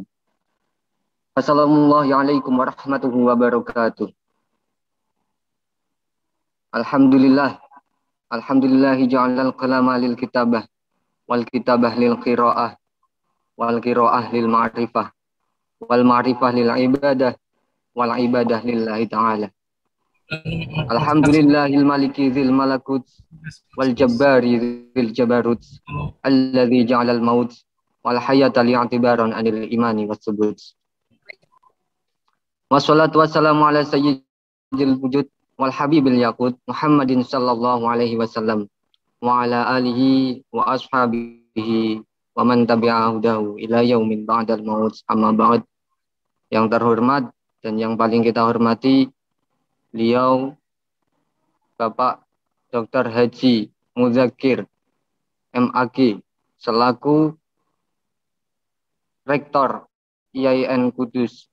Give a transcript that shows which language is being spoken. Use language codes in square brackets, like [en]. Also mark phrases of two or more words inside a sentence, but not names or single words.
[ar] السلام عليكم ورحمة الله وبركاته. الحمد لله. الحمد لله جعل القلم للكتابة والكتابة للقراءة والقراءة للمعرفة والمعرفة للعبادة والعبادة لله تعالى. الحمد لله المالك ذي الملكوت والجبار ذي الجبروت الذي جعل الموت والحياة اعتبارا عن الإيمان والثبوت. والصلاة والسلام على سيد الوجود والحبيب الياقوت محمد صلى الله عليه وسلم وعلى آله وأصحابه ومن تبعه إلى يوم بعد الموت. أما بعد. [id] Yang terhormat dan yang paling kita hormati beliau Bapak Dr. Haji Muzakir MAG selaku Rektor IAIN Kudus.